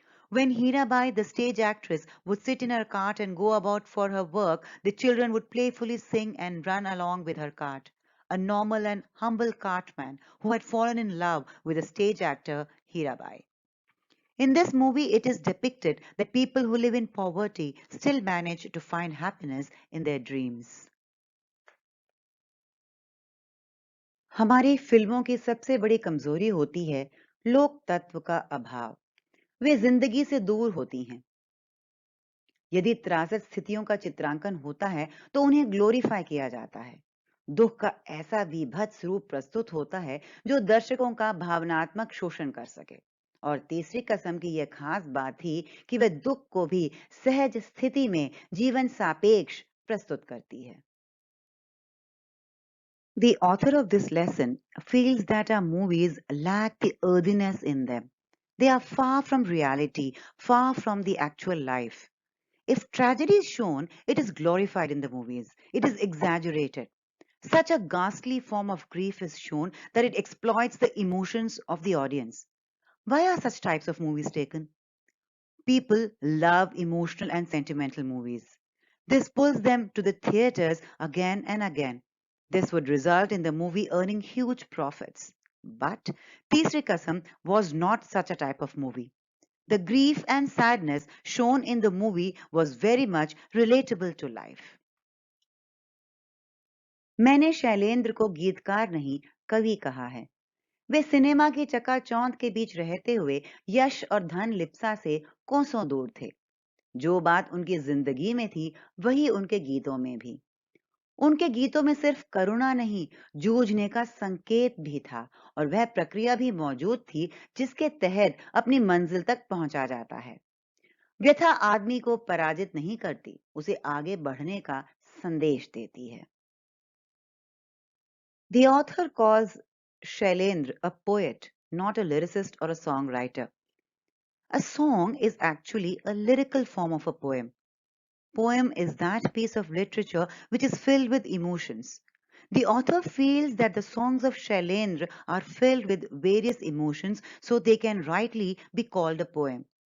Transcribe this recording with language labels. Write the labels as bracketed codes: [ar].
[en] When Hirabai, the stage actress, would sit in her cart and go about for her work, the children would playfully sing and run along with her cart. A normal and humble cartman who had fallen in love with the stage actor Hirabai. In this movie, it is depicted that people who live in poverty still manage to find happiness in their dreams. [hi] हमारी फिल्मों की सबसे बड़ी कमजोरी होती है लोक तत्व का अभाव। वे जिंदगी से दूर होती हैं। यदि त्रासद स्थितियों का चित्रांकन होता है तो उन्हें ग्लोरीफाई किया जाता है। दुख का ऐसा विभत्स रूप प्रस्तुत होता है जो दर्शकों का भावनात्मक शोषण कर सके। और तीसरी कसम की यह खास बात थी कि वह दुख को भी सहज स्थिति में जीवन सापेक्ष प्रस्तुत करती है। [en] The author of this lesson feels that our movies lack the earthiness in them. They are far from reality, far from the actual life. If tragedy is shown, it is glorified in the movies. It is exaggerated. Such a ghastly form of grief is shown that it exploits the emotions of the audience. Why are such types of movies taken? People love emotional and sentimental movies. This pulls them to the theaters again and again. This would result in the movie earning huge profits. But Teesri Kasam was not such a type of movie. The grief and sadness shown in the movie was very much relatable to life. [hi] मैंने शैलेंद्र को गीतकार नहीं कवि कहा है। वे cinema की चकाचौंध के बीच रहते हुए यश और धन लिप्सा से कोसों दूर थे। जो बात उनकी जिंदगी में थी वही उनके गीतों में भी। उनके गीतों में सिर्फ करुणा नहीं, जूझने का संकेत भी था और वह प्रक्रिया भी मौजूद थी जिसके तहत अपनी मंजिल तक पहुंचा जाता है। व्यथा आदमी को पराजित नहीं करती, उसे आगे बढ़ने का संदेश देती है। [en] The author calls Shailendra a poet, not a lyricist or a songwriter. A song is actually a lyrical form of a poem. Poem is that piece of literature which is filled with emotions. The author feels that the songs of Shailendra are filled with various emotions so they can rightly be called a poem.